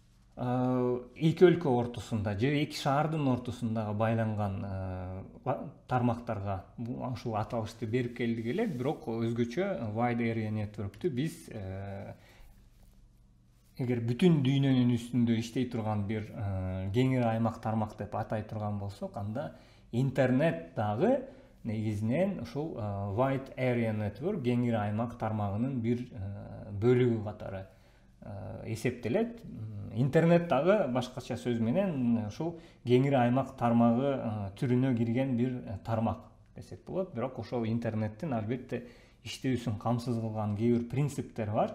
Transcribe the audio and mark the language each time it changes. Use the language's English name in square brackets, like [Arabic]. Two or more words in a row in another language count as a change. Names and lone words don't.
[Kyrgyz] эки өлкө ортосунда же эки шаардын ортосундагы байланган тармактарга ушул аталышты берип келдик эле. Бирок өзгөчө wide area network'ту биз эгер бүтүн дүйнөнүн үстүндө иштей турган бир кеңири аймак тармак деп атай турган болсок, анда интернет дагы негизинен ушул [English] wide area network [Kyrgyz] кеңири аймак тармагынын бир бөлүгү катары эсептелет. Интернет дагы башкача сөз менен ушул кеңири аймак тармагы түрүнө кирген бир тармак десек болот. Бирок ошол интернеттин албетте иштөөсүн камсыз кылган кээ бир принциптер бар.